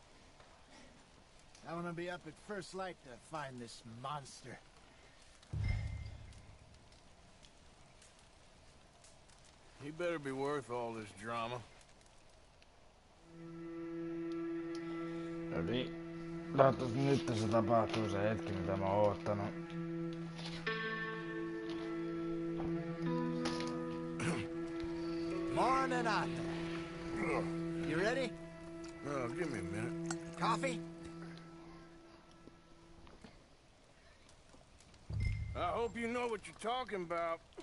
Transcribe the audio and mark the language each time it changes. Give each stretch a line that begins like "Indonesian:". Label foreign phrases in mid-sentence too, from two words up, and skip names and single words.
English: I want to be up at first light to find this monster. He better be worth all this drama.
Finnish: Eli toivottavasti nyt se tapahtuu se hetki, mitä mä oon oottanut.
English: Morning, Arthur. You ready? Oh, give me a minute. Coffee? I hope you know what you're talking about.